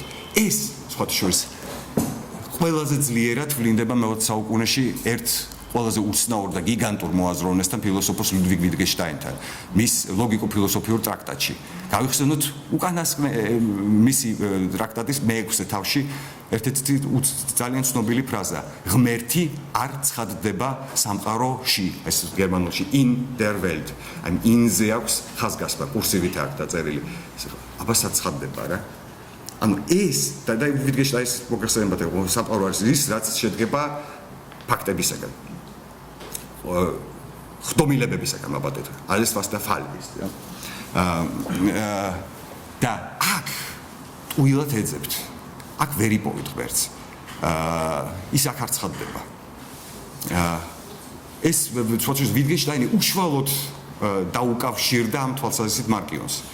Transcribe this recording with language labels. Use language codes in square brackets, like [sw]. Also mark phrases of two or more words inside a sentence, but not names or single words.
[ka] ეს სხვათა შორის ყველაზე ძლიერად ვლინდება მე-20 საუკუნეში ერთ ყველაზე უცნაურ და გიგანტურ მოაზროვნესთან ფილოსოფოს ლუდვიგ ვიტგენშტაინთან მის ლოგიკო-ფილოსოფიურ ტრაქტატში. გავიხსენოთ უკანასკნელ მისი ტრაქტატის მე-6 თავში ერთ-ერთი ძალიან ცნობილი ფრაზა: ღმერთი არ ცხადდება სამყაროში, ეს გერმანულში [de] in der Welt. [ka] ან in-ზე აქვს ხაზგასმა, კურსივით აქვს დაწერილი. აბა საცხადდება რა. ანუ ეს და ვიტგენშტაინის მოგხსენებათ სამყარო არის ის, რაც შედგება ფაქტებისაგან. ხდომილებებისაგან აბატეთ. [de] alles was der Fall ist, ja. [ka] და აქ უილად ეძებთ. აქ ვერ იპოვით ღმერთს. ის აქ არ ცხადდება. ეს თვითონ ვიტგენშტაინი უშუალოდ დაუკავშირდა ამ თვალსაზრისით მარკიონს.